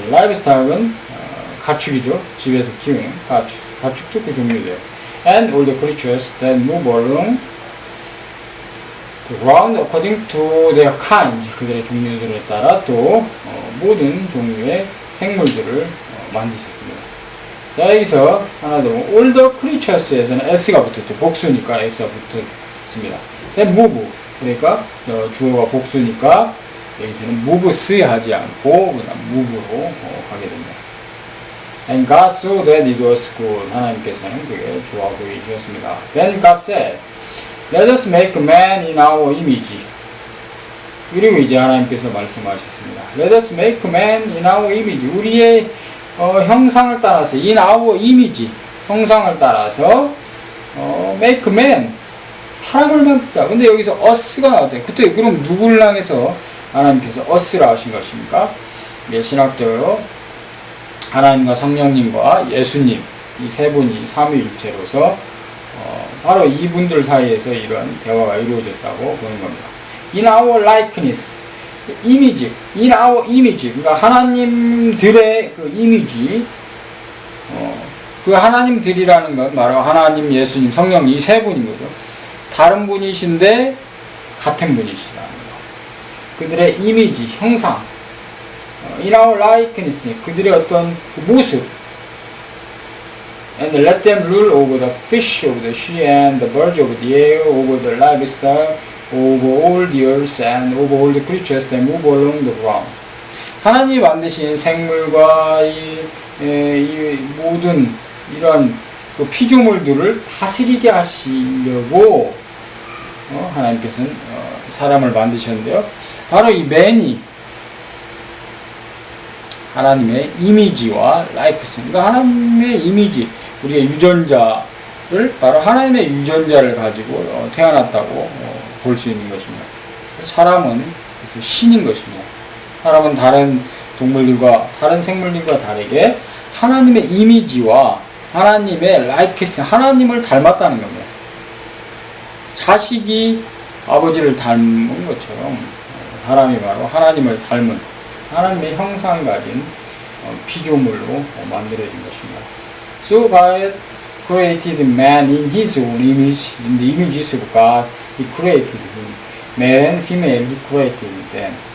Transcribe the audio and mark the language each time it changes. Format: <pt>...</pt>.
<ko>livestock은 가축이죠. 집에서 키우는 가축도 그 종류돼요.</ko> <en>And all the creatures that move along the ground according to their kind.</en> <ko>그들의 종류들에 따라 또 모든 종류의 생물들을 만드셨습니다. 자, 여기서 하나 더 all the creatures에서는 s가 붙었죠. 복수니까 s가 붙었습니다.</ko> <en>then move.</en> <ko>그러니까 주어가 복수니까 여기서는 moves 하지 않고 그냥 move로 가게 됩니다.</ko> <en>And God saw that it was good.</en> <ko>하나님께서는 그게 좋아 보이셨습니다.</ko> <en>Then God said, Let us make man in our image.</en> <ko>그리고 이제 하나님께서 말씀하셨습니다.</ko> <en>Let us make man in our image.</en> <ko>우리의 형상을 따라서 in our image. 형상을 따라서 make man. 사람을 만들다. 근데 여기서 us가 나왔대요. 그때 그럼 누구를 향해서 하나님께서 us라 하신 것입니까? 예, 신학적으로 하나님과 성령님과 예수님 이 세 분이 삼위일체로서 바로 이분들 사이에서 이런 대화가 이루어졌다고 보는 겁니다.</ko> <en>In our likeness, image, in our image,</en> <ko>그러니까 하나님들의 그 이미지, 그 하나님들이라는 건 바로 하나님, 예수님, 성령 이 세 분인 거죠. 다른 분이신데 같은 분이시라는 거. 그들의 이미지, 형상, in our likeness, 그들의 어떤 모습.</ko> <en>And let them rule over the fish of the sea and the birds of the air, over the livestock, over all the earth, and over all the creatures that move along the ground.</en> <ko>하나님이 만드신 생물과 이 모든 이런 그 피조물들을 다스리게 하시려고 하나님께서는 사람을 만드셨는데요. 바로 이 맨이 하나님의 이미지와 라이크스, 그러니까 하나님의 이미지, 우리의 유전자를 바로 하나님의 유전자를 가지고 태어났다고 볼 수 있는 것입니다. 사람은 신인 것입니다. 사람은 다른 동물들과 다른 생물들과 다르게 하나님의 이미지와 하나님의 라이크스, 하나님을 닮았다는 겁니다. 자식이 아버지를 닮은 것처럼 사람이 바로 하나님을 닮은 하나님의 형상 가진 피조물로 만들어진 것입니다.</ko> <en>So God created man in His own image, in the images of God He created him. Male and female He created them.</en>